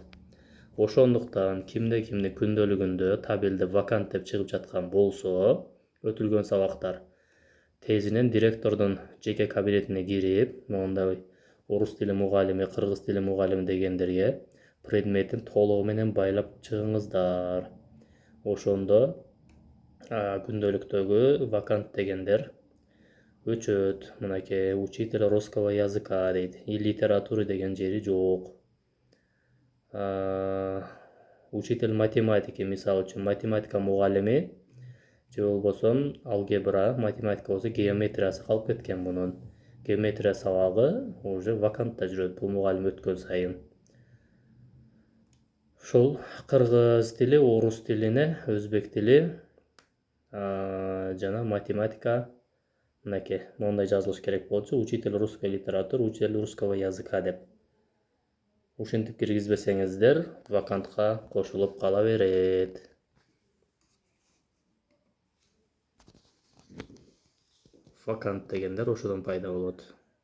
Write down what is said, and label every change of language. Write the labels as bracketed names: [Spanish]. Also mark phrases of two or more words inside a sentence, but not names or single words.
[Kyrgyz] Ошондуктан кимде күндөлүгүндө табелде вакант деп чыгып жаткан болсо, өтүлгөн сабактар, тезинен директордун жеке кабинетине кирип, мондай орус тили мугалими, кыргыз тили мугалими дегендерге предметин толугу менен байлап чыгыңыздар. Ошондо күндөлүктөгү вакант дегендер өчөт. Мынакей [Russian] учитель русского языка [Kyrgyz] дейт, [Russian] и литературы [Kyrgyz] деген жери жок. [Russian] Учитель математики, [Kyrgyz] мисалы үчүн математика мугалими же болбосо алгебра, математика болсо геометриясы калып кеткен мунун. Геометрия сабагы уже вакантта жүрөт бул мугалим өткөн сайын. Ушул кыргыз тили, орус тилине, өзбек тили жана математика мынакей мондай жазылыш керек болчу. [Russian] Учитель русской литературы, учитель русского языка деп. [Kyrgyz] Ушинтип киргизбесеңиздер, вакантка кошулуп кала берет. Вакант дегендер ошодон пайда болот.